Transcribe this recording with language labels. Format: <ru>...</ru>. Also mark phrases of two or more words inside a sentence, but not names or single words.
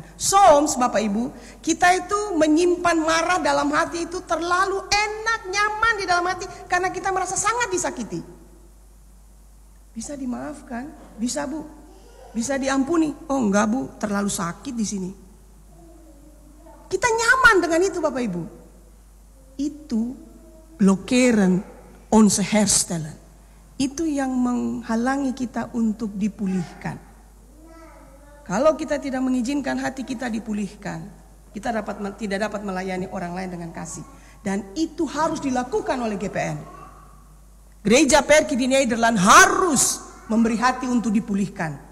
<id>Bapak Ibu, kita itu menyimpan marah dalam hati itu terlalu enak, nyaman di dalam hati karena kita merasa sangat disakiti. Bisa dimaafkan? Bisa, Bu. Bisa diampuni? Oh enggak, Bu, terlalu sakit di sini. Kita nyaman dengan itu, Bapak Ibu.</id> <nl>Itu blokkeren onze herstellen.</nl> <id>Itu yang menghalangi kita untuk dipulihkan. Kalau kita tidak mengizinkan hati kita dipulihkan, kita tidak dapat melayani orang lain dengan kasih. Dan itu harus dilakukan oleh GPN. Gereja Perki di Nederland harus memberi hati untuk dipulihkan.</id>